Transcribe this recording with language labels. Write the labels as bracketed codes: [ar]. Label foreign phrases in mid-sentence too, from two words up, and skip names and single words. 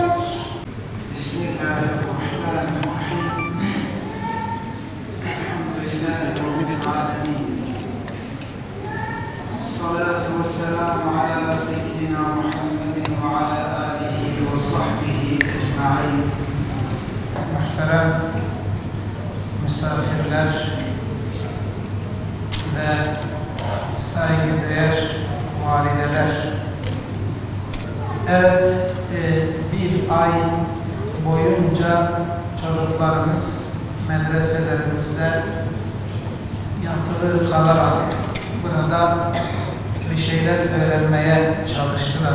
[ar] بسم الله الرحمن الرحيم. الحمد لله رب العالمين، الصلاة والسلام على سيدنا محمد وعلى آله وصحبه أجمعين. [tr] Muhterem misafirler ve saygıdeğer valideler, evet, bir ay boyunca çocuklarımız medreselerimizde yatılı kalarak burada bir şeyler öğrenmeye çalıştılar.